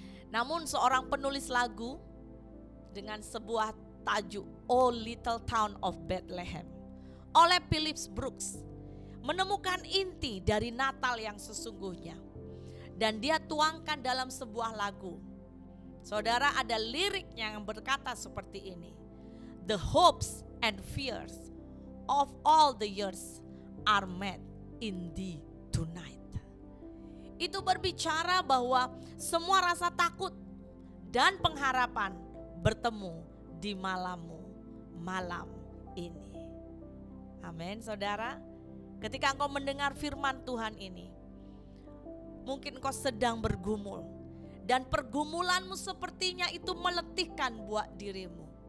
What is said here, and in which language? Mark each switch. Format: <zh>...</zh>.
<id>Namun seorang penulis lagu dengan sebuah tajuk Oh Little Town of Bethlehem oleh Philip Brooks menemukan inti dari Natal yang sesungguhnya. Dan dia tuangkan dalam sebuah lagu. Saudara, ada liriknya yang berkata seperti ini.</id> <en>The hopes and fears of all the years are met in thee tonight.</en> <id>Itu berbicara bahwa semua rasa takut dan pengharapan bertemu di malammu malam ini. Amin, saudara. Ketika engkau mendengar firman Tuhan ini, mungkin engkau sedang bergumul dan pergumulanmu sepertinya itu meletihkan buat dirimu.</id>